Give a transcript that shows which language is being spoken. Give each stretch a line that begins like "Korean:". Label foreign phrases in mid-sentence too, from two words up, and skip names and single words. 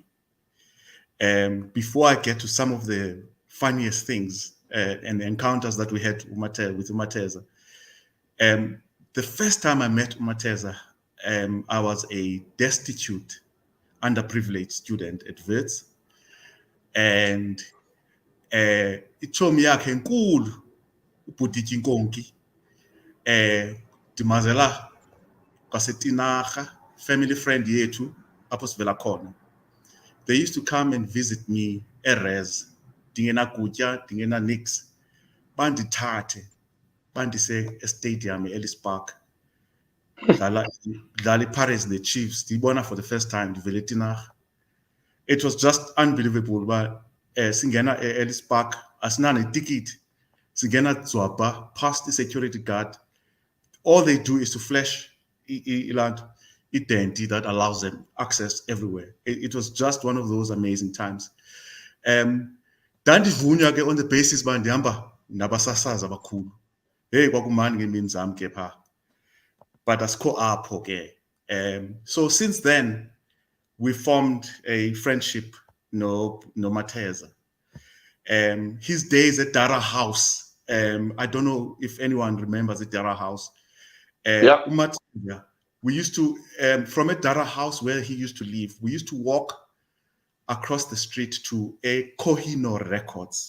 English: Before I get to some of the funniest things and encounters that we had with Mateza, the first time I met Mateza, I was a destitute, underprivileged student at Wits, and
Xhosa: ichomi yakhe enkulu ubhutiti inkonki Dimazela kwaseTinarha,
English: family friend
Xhosa: yethu apho sivela khona.
English: They used to come and visit me
Xhosa: eRes, dingena kutya, dingena nix, bandithathe bandise estadium eEllis Park, dlala iPirates
English: and the Chiefs, ndiyibona for the first time
Xhosa: ndivele eTinarha.
English: It was just unbelievable.
Xhosa: But singena eEllis Park asinane ticket, singena dzwabha
English: past the security guard. All they do is to flash identity that allows them access everywhere. It was just one of those amazing times.
Xhosa: Dandivunywa ke
English: on the basis
Xhosa: ba ndihamba nabasasazi abakhulu. Hey kwakumani ngemini zami ke pha. But asikho apho ke.
English: So since then we formed a friendship no Mateza. His days at Dara House. I don't know if anyone remembers the Dara House. We used to, from a Dara House where he used to live, we used to walk across the street to a Kohinoor Records.